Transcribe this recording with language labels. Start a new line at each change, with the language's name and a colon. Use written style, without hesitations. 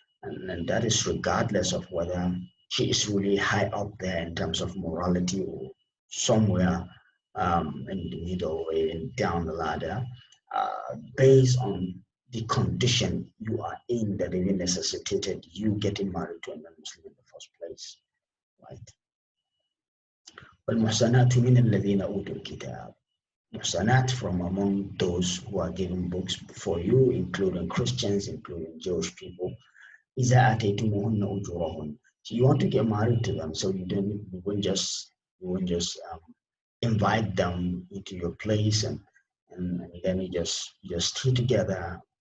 English: And that is regardless of whether she is really high up there in terms of morality or somewhere in the middle or even down the ladder, based on the condition you are in that even necessitated you getting married to a non-Muslim in the first place, right?
Arabic: والمحصنات من الذين أوتوا الكتاب.
English: Muhsanat from among those who are given books before you, including Christians, including Jewish people.
Arabic: إذا آتيتموهن أجورهن.
English: So you want to get married to them, so you won't just invite them into your place and then you just stay together